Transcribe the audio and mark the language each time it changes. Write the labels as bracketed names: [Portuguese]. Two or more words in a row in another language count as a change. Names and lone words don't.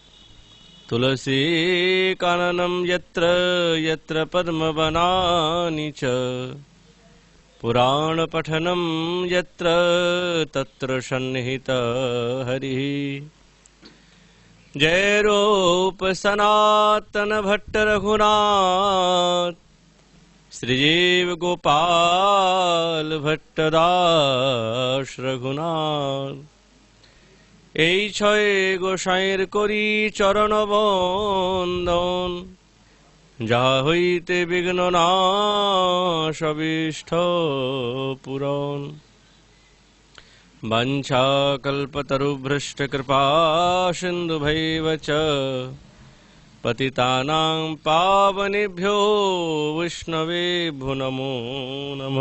[Sanskrit] तुलसीकाननं यत्र यत्र पद्मवनानि च पुराणपठनं यत्र तत्र सन्निहितः हरिः। जय रूप सनातन भट्ट रघुनाथ श्रीजीव गोपाल भट्टदास रघुनाथ। [Bangla] এই ছয় গোসাইয়ের করি চরণ বন্দন যাহা হইতে বিঘ্ন নাশ অভীষ্ট পূরণ। [Sanskrit] वाञ्छाकल्पतरुभ्रष्ट कृपा सिन्धुभैव च पतितानां पावनेभ्यो वैष्णवेभ्यो नमो नमः।